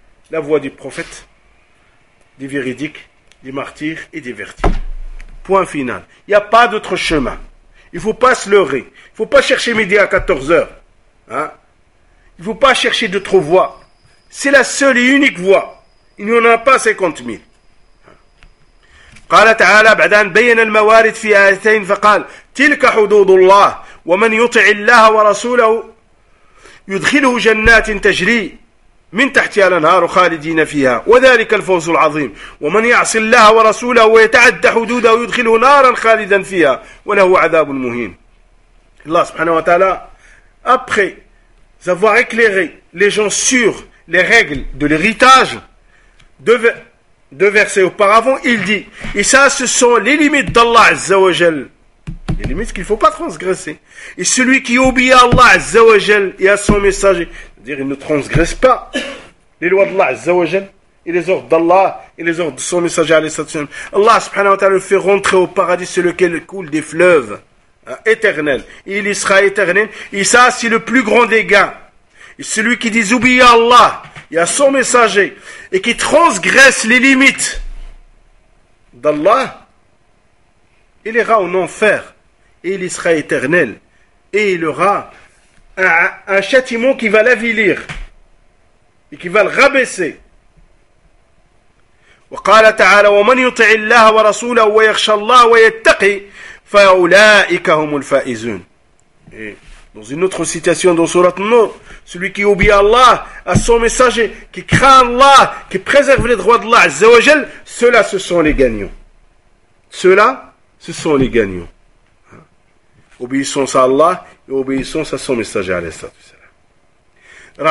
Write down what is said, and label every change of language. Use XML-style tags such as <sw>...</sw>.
<fr>La voie du prophète, des véridiques, des martyrs et des vertus. Point final. Il n'y a pas d'autre chemin. Il ne faut pas se leurrer. Il ne faut pas chercher midi à 14h. Il ne faut pas chercher d'autres voies. C'est la seule et unique voie. Il n'y en a pas 50 000.</fr> <ar>قال تعالى بعد أن بين الموارد في آيتين فقال تلك حدود الله ومن يطع الله ورسوله يدخله جنات تجري من تحتها الأنهار خالدين فيها وذلك الفوز العظيم ومن يعص الله ورسوله ويتعدى حدوده يدخله نارا خالدا فيها وله عذاب مهين. الله سبحانه وتعالى</ar> <fr>après avoir éclairé les gens sur les règles de l'héritage deux versets auparavant, il dit, et ça, ce sont les limites d'Allah Azza wa Jal, les limites qu'il ne faut pas transgresser. Et celui qui obéit à Allah Azza wa Jal et à son messager, c'est-à-dire il ne transgresse pas les lois d'Allah Azza wa Jal et les ordres d'Allah et les ordres de son messager, Allah subhanahu wa ta'ala le fait rentrer au paradis sur lequel coulent des fleuves éternel, il y sera éternel, et ça c'est le plus grand des gains. Et celui qui désobéit à Allah et à son messager et qui transgresse les limites d'Allah, il ira en enfer et il y sera éternel, et il aura un châtiment qui va l'avilir et qui va le rabaisser.</fr> <ar>وقال تعالى ومن يطع الله ورسوله ويخشى الله ويتقي فأولئك هم الفائزون.</ar> <fr>Dans une autre citation dans Surat No, celui qui obéit à Allah, à son messager, qui craint Allah, qui préserve les droits d'Allah, Azzawajal, ceux-là, ce sont les gagnants. Ceux-là, ce sont les gagnants. Obéissance à Allah et obéissance à son messager, alayhi salatu wasalam.</fr>